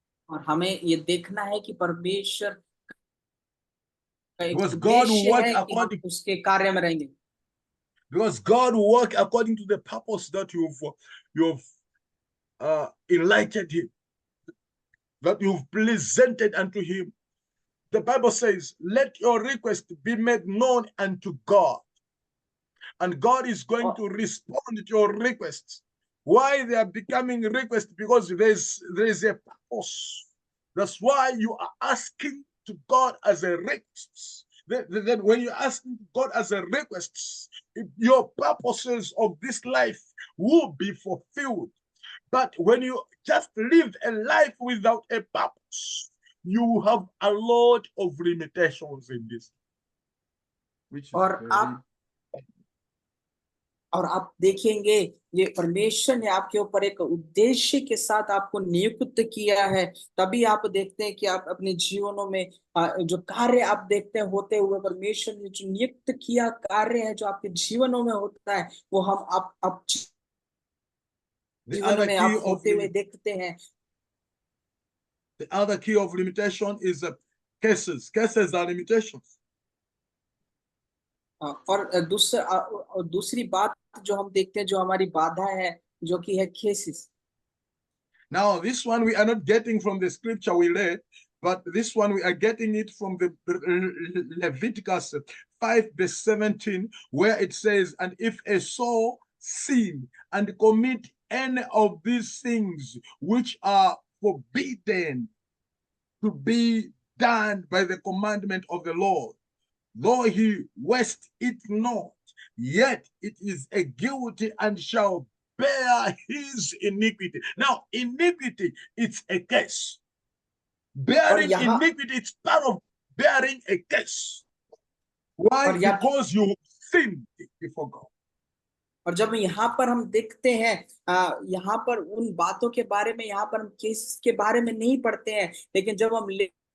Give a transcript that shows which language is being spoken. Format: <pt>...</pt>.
<hi>और हमें ये देखना है कि परमेश्वर का एक</hi> <en>Because God will</en> <hi>उद्देश्य</hi> <en>work</en> <hi>है कि हम</hi> <en>according,</en> <hi>उसके कार्य में रहेंगे।</hi> <en>because God will work according to the purpose that you've enlightened him, that you've presented unto him. The Bible says, let your request be made known unto God. And God is going to respond to your requests. Why they are becoming requests? Because there is a purpose. That's why you are asking to God as a request. Then when you ask God as a request, your purposes of this life will be fulfilled. But when you just live a life without a purpose, you have a lot of limitations in this. Which is</en> <hi>और आप देखेंगे ये परमेश्वर ने आपके ऊपर एक उद्देश्य के साथ आपको नियुक्त किया है, तभी आप देखते हैं कि आप अपने जीवनों में जो कार्य आप देखते हैं होते हुए, परमेश्वर ने जो नियुक्त किया कार्य है जो आपके जीवनों में होता है वो हम आप जीवन में आप होते हुए देखते हैं।</hi> <en>The other key of limitation is cases. Cases are limitations.</en> <hi>और दूसरी बात जो हम देखते हैं जो हमारी बाधा है जो कि है cases.</hi> <en>Now this one we are not getting from the scripture we read, but this one we are getting it from the Leviticus 5:17, where it says, and if a soul sin and commit any of these things which are forbidden to be done by the commandment of the Lord, though he waste it not, yet it is a guilty and shall bear his iniquity. Now, iniquity, it's a curse. Bearing iniquity, it's part of bearing a curse. Why? Because you sinned before God.</en> <hi>और जब यहाँ पर हम देखते हैं यहाँ पर उन बातों के बारे में, यहाँ पर हम केस के बारे में नहीं पढ़ते हैं, लेकिन जब हम लेवी</hi>